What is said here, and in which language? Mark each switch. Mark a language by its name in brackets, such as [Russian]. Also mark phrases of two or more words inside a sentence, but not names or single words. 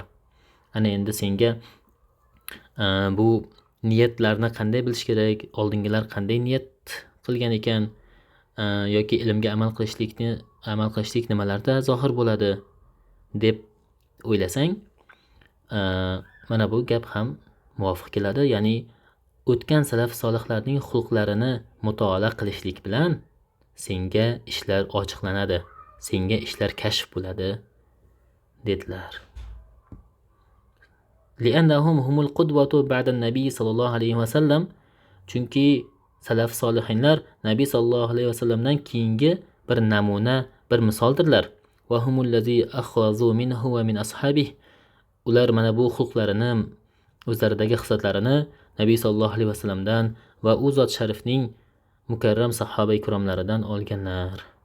[Uzbek] Ana endi senga bu niyatlarni qanday bilish kerak, oldingilar qanday niyat qilgan ekan, yoki ilmga amal qilishlik nimalarda zohir bo'ladi deb o'ylasang, mana bu gap ham muvofiq keladi. Ya'ni o'tgan salaf solihlarning xulqlarini mutolaa qilishlik bilan senga ishlar ochiqlanadi, senga ishlar kashf bo'ladi dedilar. [Arabic] لأنهم هم القدوة بعد النبي صلى الله عليه وسلم, [Uzbek] chunki salaf solihinlar Nabiy [Arabic] صلى الله عليه [Uzbek] vasallamdan keyingi bir namuna, bir misoldirlar. [Arabic] وهم الذين أخذوا منه ومن أصحابه. [Uzbek] Ular mana bu xulqlarini, o'zlaridagi xislatlarini Nabiy [Arabic] صلى الله عليه [Uzbek] vasallamdan va u zot sharifning mukarram sahoba ikromlaridan olganlar.